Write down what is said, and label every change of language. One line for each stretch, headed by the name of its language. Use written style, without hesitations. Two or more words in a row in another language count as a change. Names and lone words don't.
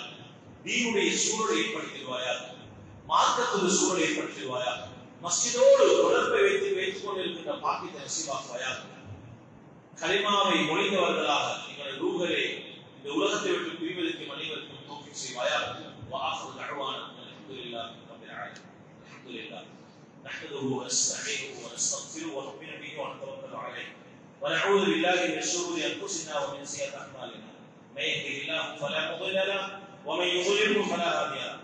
Tamil: தீனுடைய சூழலை ஏற்படுத்திடுவாயாக. மார்க்கத்துடைய சூழலை ஏற்படுத்திடுவாயாக. மஸ்ஜிதோடு தொடர்பை வைத்துக் கொண்டிருக்கின்ற பாக்கியத்தை நசீபாக்குவாயாக. கலிமாவை மொழிந்தவர்களாக எங்களுடைய ரூஹ்களை இந்த உலகத்தை விட்டு பிரிவதற்கு மனிதர்களுக்கும் தௌஃபீக் செய்வாயாக.
Arabic: وآخر دعوانا الحمد لله رب العالمين. الحمد لله نحمده ونستعينه ونستغفره ونؤمن به ونتوكل عليه ونعوذ بالله من شرور انفسنا ومن سيئات اعمالنا. من يهده الله فلا مضل له ومن يضلل فلا هادي له.